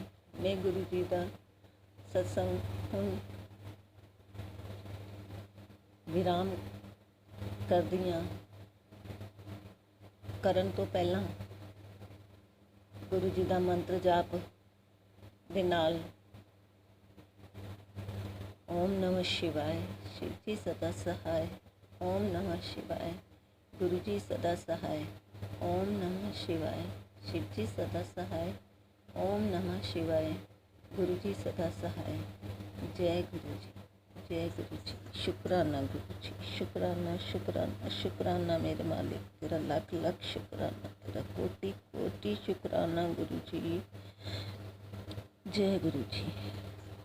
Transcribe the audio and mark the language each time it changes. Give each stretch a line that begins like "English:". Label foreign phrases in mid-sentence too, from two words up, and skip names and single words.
Punjabi: ਮੈਂ ਗੁਰੂ ਜੀ ਦਾ ਸਤਸੰਗ ਹੁਣ ਵਿਰਾਮ ਕਰਦੀ ਹਾਂ। ਕਰਨ ਤੋਂ ਪਹਿਲਾਂ ਗੁਰੂ ਜੀ ਦਾ ਮੰਤਰ ਜਾਪ ਦੇ ਨਾਲ ਓਮ
Hindi: ਨਮः शिवाय, शिव जी सदा सहाय, ओम नमः शिवाय, गुरु जी सदा सहाय, ओम नमः शिवाय, शिव जी सदा सहाय, ओम नमः शिवाय, गुरु जी सदा सहाय। जय गुरु जी, जय गुरु जी। शुक्राना गुरु जी, शुक्राना शुक्राना शुक्राना मेरे मालिक, तेरा लाख लाख शुक्राना, तेरा कोटि कोटि शुक्राना गुरु जी। जय गुरु जी।